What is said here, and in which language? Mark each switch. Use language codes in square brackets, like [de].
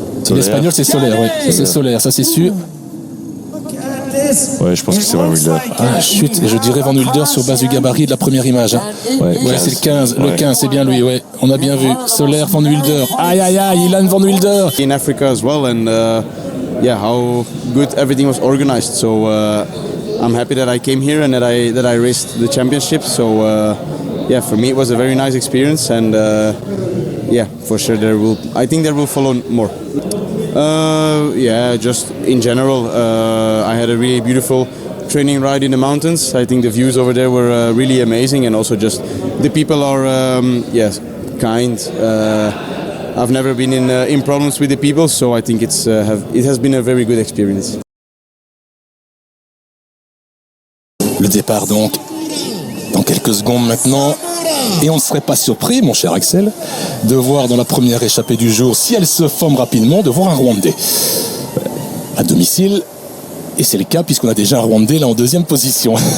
[fr] L'Espagnol c'est Soler, ouais. C'est Soler, ça c'est sûr. Ouais, je pense que c'est Van Wilder. Ah, chut, et je dirais Van Wilder sur base du gabarit de la première image. Hein. Ouais, c'est le 15. Le 15, c'est bien lui, ouais. On a bien vu. Soler, Van Wilder. Aïe, aïe, aïe, Ilan Van Wilder. [en] In Africa as well, and yeah, how good everything was organized. So I'm happy that I came here and that I raced the championship. So yeah, for me it was a very nice experience, and yeah, for sure I think there will follow more. Yeah, just in general, I had a really beautiful training ride in the mountains. I think the views over there were really amazing, and also just the people are yes, kind. I've never been in problems with the people, so I think it has been a very good experience. [fr] Le départ donc dans quelques secondes maintenant. Et on ne serait pas surpris, mon cher Axel, de voir dans la première échappée du jour, si elle se forme rapidement, de voir un Rwandais à domicile. Et c'est le cas puisqu'on a déjà un Rwandais là en deuxième position.